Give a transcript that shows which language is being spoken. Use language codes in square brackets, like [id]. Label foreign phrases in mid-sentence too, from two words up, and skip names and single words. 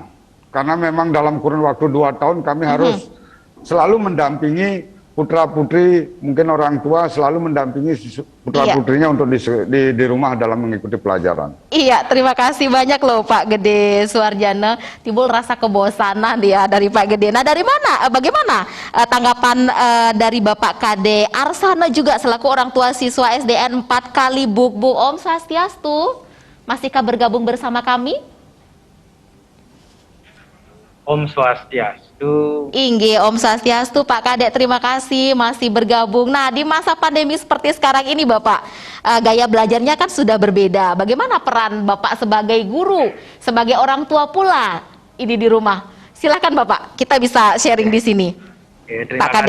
[id] Karena memang dalam kurun waktu 2 tahun kami harus selalu mendampingi putra-putri, mungkin orang tua selalu mendampingi putra-putrinya untuk di rumah dalam mengikuti pelajaran. Iya, terima kasih banyak loh Pak Gede Suwarjana. Timbul rasa kebosanan ya dari Pak Gede. Nah, dari mana? Bagaimana tanggapan dari Bapak Kade Arsana juga selaku orang tua siswa SDN 4 Kali Buk-Buk. [sa] Om Swastiastu, [id] masihkah bergabung bersama kami? [sa] Om Swastiastu. Inge, Om Swastiastu, Pak Kadek, [id] terima kasih masih bergabung. Nah, di masa pandemi seperti sekarang ini Bapak, gaya belajarnya kan sudah berbeda. Bagaimana peran Bapak sebagai guru, sebagai orang tua pula ini di rumah? Silakan Bapak, kita bisa sharing di sini. Terima Pak